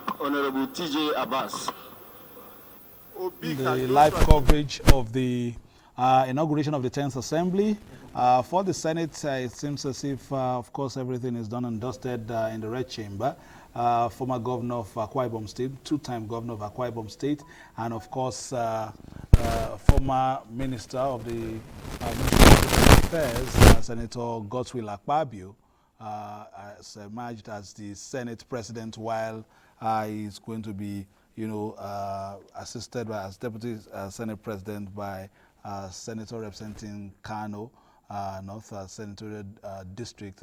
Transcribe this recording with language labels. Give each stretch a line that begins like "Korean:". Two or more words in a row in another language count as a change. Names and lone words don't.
English: Honorable TJ Abbas. The live coverage of the inauguration of the 10th Assembly. For the Senate, it seems as if, of course, everything is done and dusted in the Red Chamber. Former governor of Akwa Ibom State, two-time governor of Akwa Ibom State, and of course, former minister of the Ministry of Affairs, Senator Godswill Akpabio, has emerged as the Senate president, while he's going to be, assisted by as deputy Senate president by Senator representing Kano, North Senatorial District.